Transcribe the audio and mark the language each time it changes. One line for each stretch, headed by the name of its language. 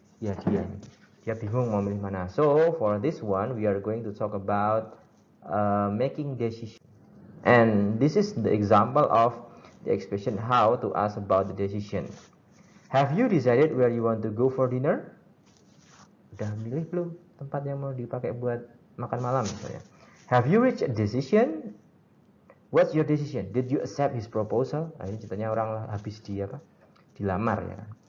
Indonesian: Ya, dia bingung mau milih mana.
English: So for this one we are going to talk about making decision. And this is the example of the expression how to ask about the decision. Have you decided where you want to go for dinner?
Indonesian: Udah milih belum tempat yang mau dipakai buat makan malam misalnya?
English: Have you reached a decision? What's your decision? Did you accept his proposal?
Indonesian: Nah, ini ceritanya orang habis dilamar ya.